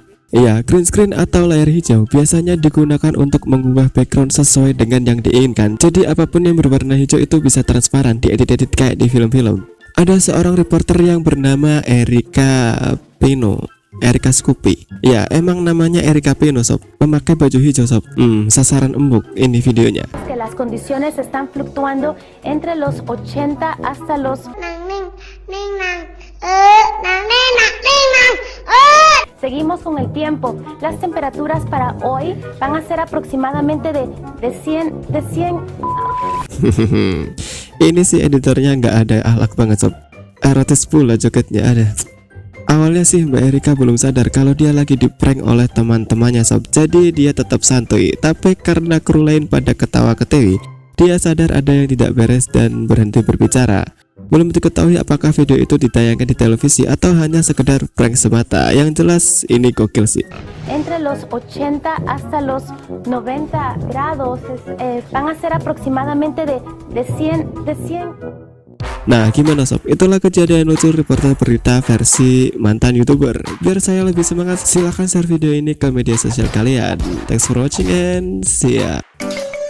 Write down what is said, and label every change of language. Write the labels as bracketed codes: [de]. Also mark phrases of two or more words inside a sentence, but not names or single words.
[id] Iya, [en] green screen [id] atau layar hijau biasanya digunakan untuk mengubah background sesuai dengan yang diinginkan. Jadi apapun yang berwarna hijau itu bisa transparan, diedit-edit kayak di film-film. Ada seorang reporter yang bernama Erika Scoopy. Ya, emang namanya Erika Pino sob. Memakai baju hijau sob. Sasaran empuk ini videonya. [es] Las condiciones están fluctuando entre los 80 hasta los Seguimos con el tiempo. Las temperaturas para hoy van a ser aproximadamente de 100. [id] Ini sih editornya nggak ada akhlak banget sob. Erotis pula jogetnya ada. Awalnya sih Mbak Erika belum sadar kalau dia lagi diprank oleh teman-temannya sob. Jadi dia tetap santuy. Tapi karena kru lain pada ketawa-ketiwi, dia sadar ada yang tidak beres dan berhenti berbicara. Belum diketahui apakah video itu ditayangkan di televisi atau hanya sekedar prank semata. Yang jelas ini gokil sih. [es] Entre los 80 hasta los 90 grados van a ser aproximadamente de 100. [id] Nah, gimana sob? Itulah kejadian lucu reporter berita versi mantan YouTuber. Biar saya lebih semangat, silahkan share video ini ke media sosial kalian. [en] Thanks for watching and see ya.